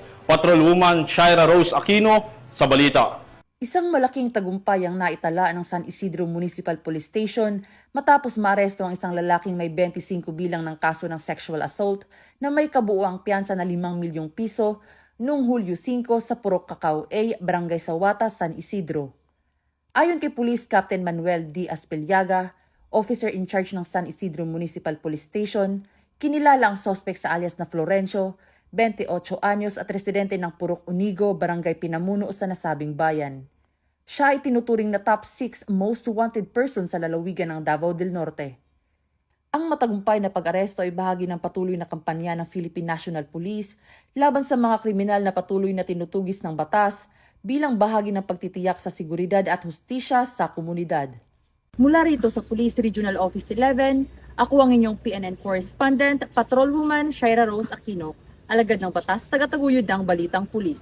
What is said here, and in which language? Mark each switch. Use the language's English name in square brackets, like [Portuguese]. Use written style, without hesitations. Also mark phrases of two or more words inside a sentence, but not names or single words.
[Filipino] Patrolwoman Shaira Rose Aquino sa balita. Isang malaking tagumpay ang naitala ng San Isidro Municipal Police Station matapos maaresto ang isang lalaking may 25 bilang ng kaso ng sexual assault na may kabuuang piyansa na 5 milyong piso noong Hulyo 5 sa Purok Cacao A, Barangay Sawata, San Isidro. Ayon kay Police Captain Manuel D. Aspelyaga, [English] officer in charge [Filipino] ng San Isidro Municipal Police Station, kinilala ang suspect sa alias na Florencio, 28 anyos at residente ng Purok Unigo, Barangay Pinamuno sa nasabing bayan. Siya ay tinuturing na [English] top 6 most wanted person [Filipino] sa lalawigan ng Davao del Norte. Ang matagumpay na pag-aresto ay bahagi ng patuloy na kampanya ng Philippine National Police laban sa mga kriminal na patuloy na tinutugis ng batas bilang bahagi ng pagtitiyak sa seguridad at hustisya sa komunidad. Mula rito sa Police Regional Office 11, ako ang inyong PNN correspondent, Patrolwoman Shaira Rose Aquino, alagad ng batas, tagataguyod ng Balitang Pulis.